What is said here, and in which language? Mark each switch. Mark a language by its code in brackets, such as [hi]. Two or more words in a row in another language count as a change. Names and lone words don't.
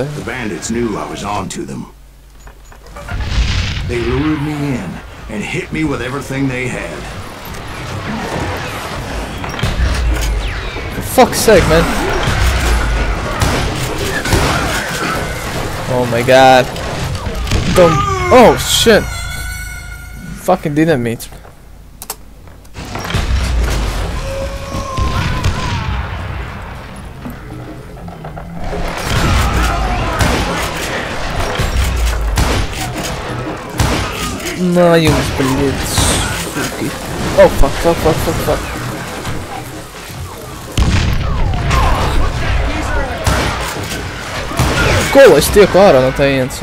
[en] The bandits knew I was on to them. They lured me in and hit me with everything they had. For fuck's sake, man. Oh my god. Oh shit. Fucking dynamite. [ru] На юг, блядь, суки. О, [en] fuck. [lv] Ko es tieku ārā no tajienes?